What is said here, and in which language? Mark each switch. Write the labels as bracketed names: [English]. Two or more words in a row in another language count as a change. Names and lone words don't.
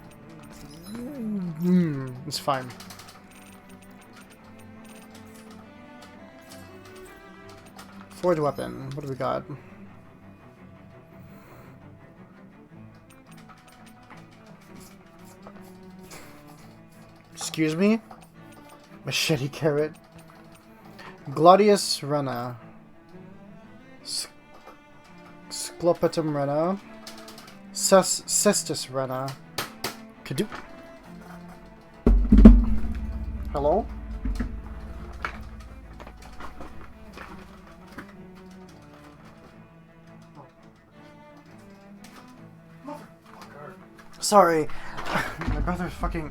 [English] it's fine. Forged weapon. What do we got? Excuse me? Machete carrot. Gladius Rena. Sclopetum Rena. Cestus Rena. Kadoo. Hello? Sorry. My brother's fucking...